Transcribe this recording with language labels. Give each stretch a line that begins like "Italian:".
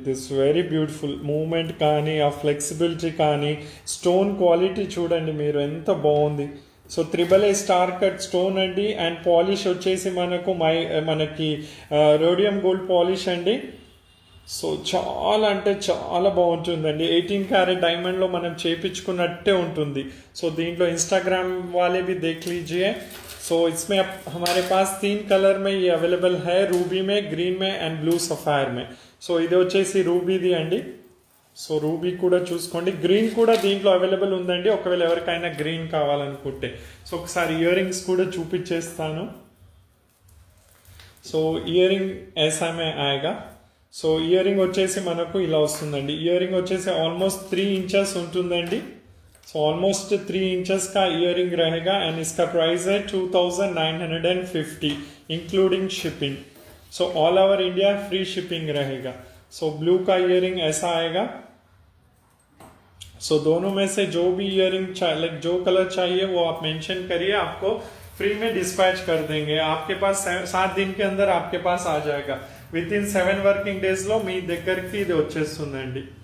Telugu: This very beautiful moment కానీ ఆ flexibility కానీ స్టోన్ క్వాలిటీ చూడండి మీరు ఎంత బాగుంది. So 3AA star cut stone అండి. అండ్ పాలిష్ వచ్చేసి మనకి రోడియం గోల్డ్ పాలిష్ అండి. సో చాలా అంటే చాలా బాగుంటుందండి. 18 క్యారెట్ డైమండ్ లో మనం చేపించుకున్నట్టే ఉంటుంది. సో దీంట్లో
Hindi: इंस्टाग्राम वाले भी देख लीजिए. सो इसमें हमारे पास 3 कलर में ये अवेलेबल है, रूबी में, ग्रीन में एंड ब्लू सफायर में.
Telugu: సో ఇది వచ్చేసి రూబీది అండి. సో రూబీ కూడా చూసుకోండి, గ్రీన్ కూడా దీంట్లో అవైలబుల్ ఉందండి ఒకవేళ ఎవరికైనా గ్రీన్ కావాలనుకుంటే. సో ఒకసారి ఇయర్ రింగ్స్ కూడా చూపించేస్తాను. సో ఇయర్ రింగ్
Hindi: ऐसा में आएगा.
Telugu: సో ఇయర్ రింగ్ వచ్చేసి మనకు ఇలా వస్తుందండి. ఇయర్ రింగ్ వచ్చేసి ఆల్మోస్ట్ 3 ఇంచెస్ ఉంటుందండి. సో ఆల్మోస్ట్
Hindi: 3 इंचेस का इयरिंग रहेगा एंड इसका प्राइस है 2950 including shipping. So all over India free shipping रहेगा. सो ब्लू का इयरिंग ऐसा आएगा. सो दोनों में से जो भी इयरिंग लाइक जो कलर चाहिए वो आप मेंशन करिए, आपको फ्री में डिस्पैच कर देंगे. आपके पास 7 दिन के अंदर आपके पास आ जाएगा.
English: with in 7 working days
Telugu: లో మీ దగ్గరికి ఇది వచ్చేస్తుందండి.